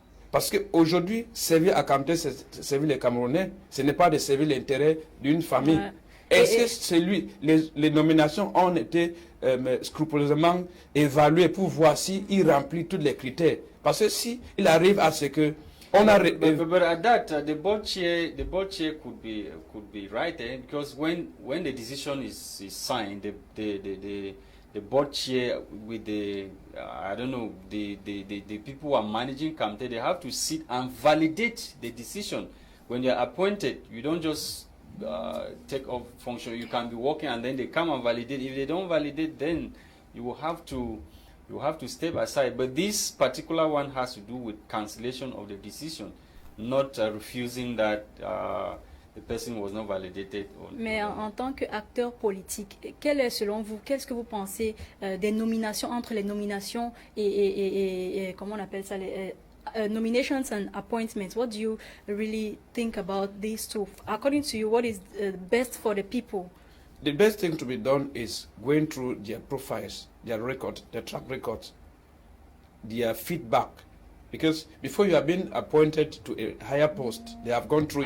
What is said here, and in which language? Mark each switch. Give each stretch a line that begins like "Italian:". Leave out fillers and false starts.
French: Parce qu'aujourd'hui, servir à Kamté, c'est servir les Camerounais. Ce n'est pas de servir l'intérêt d'une famille. Est-ce que les nominations ont été scrupuleusement évaluées pour voir s'il remplit tous les critères? Parce que si il arrive à ce que on a
English: but at that the board chair could be right, because when the decision is signed, the board chair with the I don't know, the people who are managing Kamte, they have to sit and validate the decision. When you're appointed, you don't just take off function. You can be working and then they come and validate. If they don't validate, then you will have to step aside. But this particular one has to do with cancellation of the decision, not refusing that the person was not validated.
French: Mais en tant qu'acteur politique, quel est selon vous, qu'est-ce que vous pensez des nominations, entre les nominations et comment on appelle ça, les
English: nominations and appointments? What do you really think about these two? According to you, what is best for the people? The best thing to be done is going through their profiles, their record, their track records, their feedback. Because before you have been appointed to a higher post, they have gone through.